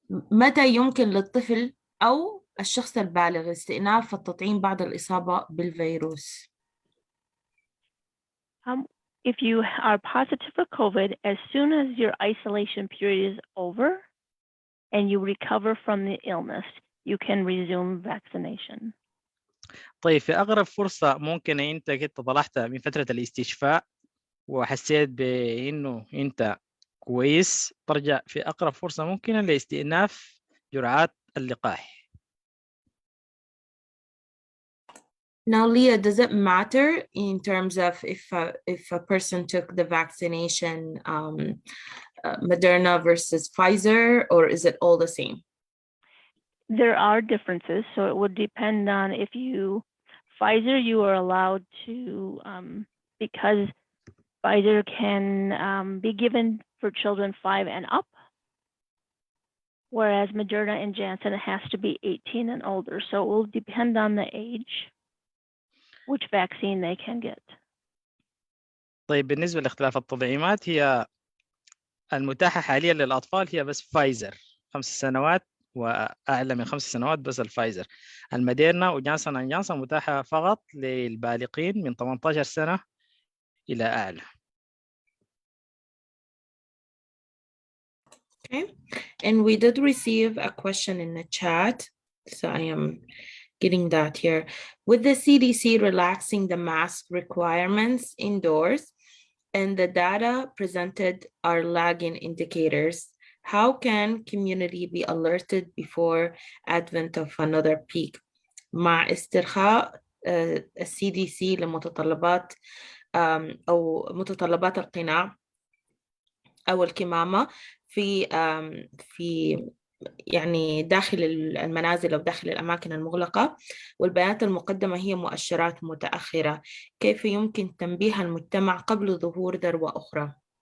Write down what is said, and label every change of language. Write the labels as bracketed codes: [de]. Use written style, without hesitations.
[ar] متى يمكن للطفل أو الشخص البالغ استئناف التطعيم بعد الإصابة بالفيروس؟ [en] If you are positive for COVID, as soon as your isolation period is over and you recover from the illness, you can resume vaccination. [ar] طيب في أقرب فرصة ممكن أنت كده طلعت من فترة الاستشفاء وحسيت بأنه أنت كويس، ترجع في أقرب فرصة ممكنة لاستئناف جرعات اللقاح. [en] Now, Leah, does it matter in terms of if a person took the vaccination Moderna versus Pfizer, or is it all the same? There are differences, so it would depend on if Pfizer, you are allowed to, because Pfizer can be given for children 5 and up, whereas Moderna and Janssen, it has to be 18 and older. So it will depend on the age, which vaccine they can get. [ar] طيب بالنسبة لاختلاف التطعيمات، هي المتاحة حاليا للأطفال هي بس فايزر 5 سنوات وأعلى من 5 سنوات، بس الفايزر. الموديرنا وجانسون أند جانسون متاحة فقط للبالغين من 18 سنة إلى أعلى. [en] Okay, and we did receive a question in the chat, so I am getting that here. With the CDC relaxing the mask requirements indoors and the data presented are lagging indicators, how can community be alerted before advent of another peak? [ar] مع استرخاء CDC لمتطلبات أو متطلبات القناع أو الكمامة في يعني داخل المنازل أو داخل الأماكن المغلقة، والبيانات المقدمة هي مؤشرات متأخرة، كيف يمكن تنبيه المجتمع قبل ظهور ذروة أخرى؟